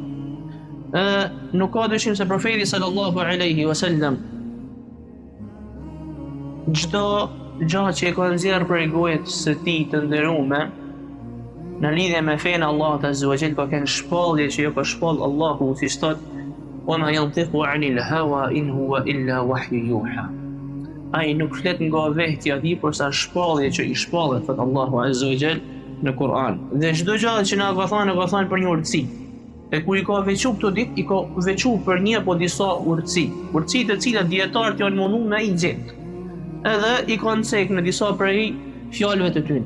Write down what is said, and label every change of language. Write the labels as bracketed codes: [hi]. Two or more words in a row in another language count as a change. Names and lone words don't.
[sq] Nuk ka dyshim se profeti [ar] صلى الله عليه وسلم [sq] çdo gjë që e ka nxjerrë prej gojës së tij të nderuar në lidhje me fenë Allahut [ar] عز وجل, [sq] ka kënë shpallje që jo ka shpall Allahu, si thot: [ar] "وما ينطق عن الهوى إن هو إلا وحي يوحى." [sq] ai nuk flet nga vehtja e tij, por sa shpallje që i shpallet thot Allahu [ar] عز وجل [sq] në Kur'an. Dhe çdo gjë që na ka thënë për një urtësi. E kur i ka veçu këto ditë, i ka veçu për një apo disa urtësi. Urtësi të cilat dietarët janë munduar me i gjetë. Edhe i kanë cek në disa prej fjalëve të tyre.